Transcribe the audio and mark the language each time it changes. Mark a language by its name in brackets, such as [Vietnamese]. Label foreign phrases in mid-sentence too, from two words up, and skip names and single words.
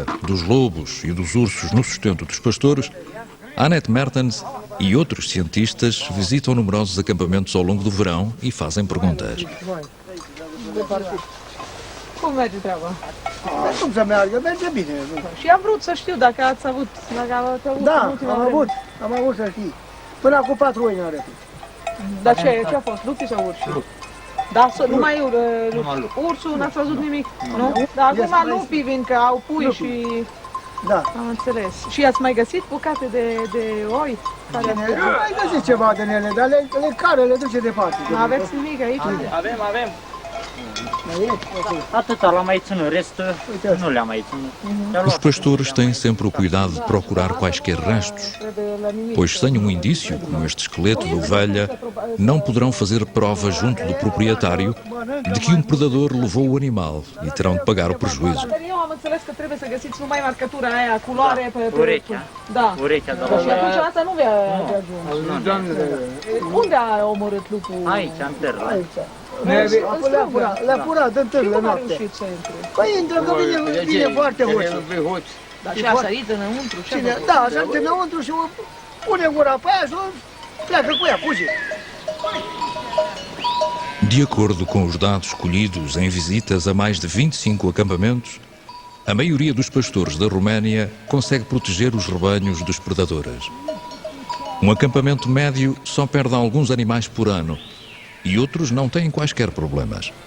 [Portuguese] dos lobos e dos ursos no sustento dos pastores, Annette Mertens e outros cientistas visitam numerosos acampamentos ao longo do verão e fazem perguntas. [Romanian] Cum merge treaba? Cum să meargă? Merge bine. Și am vrut să știu dacă ați avut în Da, ultima am vreme. avut, să știi. Până acum 4 ani are. Dar ce a fost? Lupi sau urși? Da, numai ursul, n-ați văzut nimic? Nu? Dar acum lupii vin că au pui și... Da. Am înțeles. Și ați mai găsit bucate de oi? Care ați găsit? Mai găsit ceva din ele, dar le duce departe. Nu aveți nimic aici? Avem. Atâta l-am mai ținut, restul nu le-am mai ținut. [Portuguese] Os pastores têm sempre o cuidado de procurar quaisquer restos, pois sem um indício, como este esqueleto de ovelha, não poderão fazer prova junto do proprietário de que um predador levou o animal e terão de pagar o prejuízo. [Romanian] Dar eu am înțeles că trebuie să găsiți numai marcătura aia, culoare pe... Urechea. Da. Urechea de Și la... atunci asta nu vi-a ajuns. Unde a omorât lupul? Aici, în târg. În Strâmbura. Le-a furat în Și târg cum a noapte. reușit să intre? Păi intră că vine foarte hoțul. Dar și a sărit înăuntru? Ce a făcut? Da, așa înăuntru și pune gura pe aia și pleacă cu ea, fuge. [Portuguese] De acordo com os dados colhidos em visitas a mais de 25 acampamentos, a maioria dos pastores da Roménia consegue proteger os rebanhos dos predadores. Um acampamento médio só perde alguns animais por ano e outros não têm quaisquer problemas.